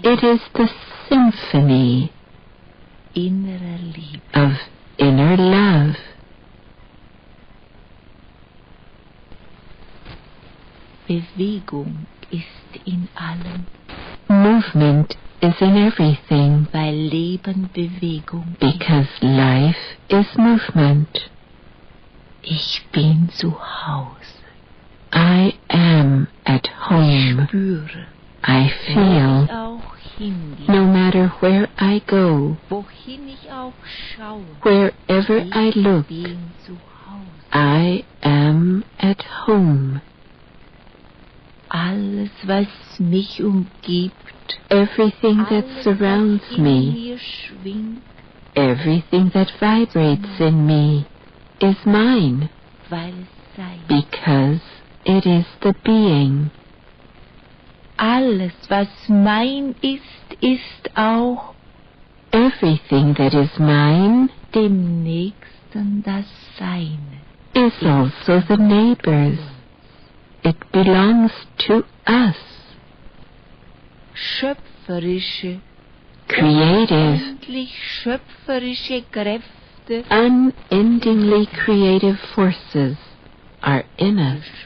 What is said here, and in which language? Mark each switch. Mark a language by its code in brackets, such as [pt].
[en] It is the symphony [de] innerer Liebe. [en] of inner love. [de] Bewegung ist in allem, [en] Movement is in everything, [de] weil Leben Bewegung ist. [en] because life is movement. [de] Ich bin zu Hause. [en] I am at home. [de] Spüre, [en] I [de] wo [en] feel, [de] ich auch hingehe, [en] no matter where I go, [de] wohin ich auch schaue, [en] wherever I look, [de] ich bin zu Hause. [en] I am at home. [de] Alles, was mich umgibt, [en] Everything that [de] alles, [en] surrounds [de] was in [en] me, [de] mir schwingt, [en] everything that vibrates in me, is mine, [de] weil es sei. [en] because it is the being. [de] Alles, was mein ist, ist auch [en] Everything that is mine [de] dem Nächsten das Seine. [en] is also the neighbor's. It belongs to us. [de] Schöpferische, [en] Creative, [de] endlich schöpferische Kräfte [en] unendingly creative forces are in us.